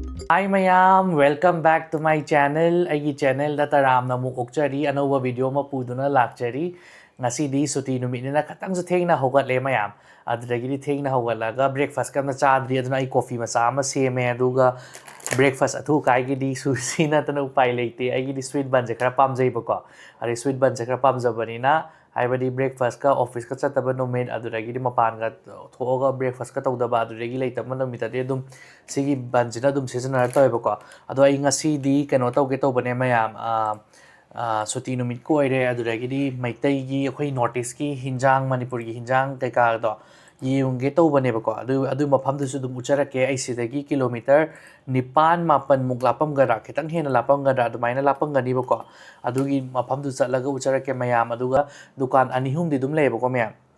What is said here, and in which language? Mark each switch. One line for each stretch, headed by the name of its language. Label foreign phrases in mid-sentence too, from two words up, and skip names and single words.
English: Hi mayam, welcome back to my channel.
Manipuri: Aigi channel da Aramna mukokchari anova video mapuduna lakchari. Ngasidi suti numitna katang sa thengna hogatle mayam. Adudagidi thengna hogalaga breakfast kamna chadri aduna ai coffee macha ama seme aduga breakfast athu kaigidi sushi na tanu pai leite aigidi
English: sweet bun
Manipuri: je khara pamjai bako. Ari
English: sweet bun
Manipuri: je khara pamjabanina haibadi breakfast ka office ka chataba numit adudagidi mapan ga thoga breakfast ka tawdaba adudagi leitama numitade dum sigi banjina dum seasonal toibako ado ai ngasi kano tawge tawbane mayam suti numit ko ire adudagidi maitai gi akhoi notice ki hinjang manipur gi hinjang kaika do yungge tawbane bako adu mafam du su dum ucharake ai sidagi kilometer nipan mapan muk lapam gara khitang hena lapam gara adumaina lapam gani bako adugi mafam du chatlaga ucharake mayam aduga dukan anihum di dum lebo ko mayam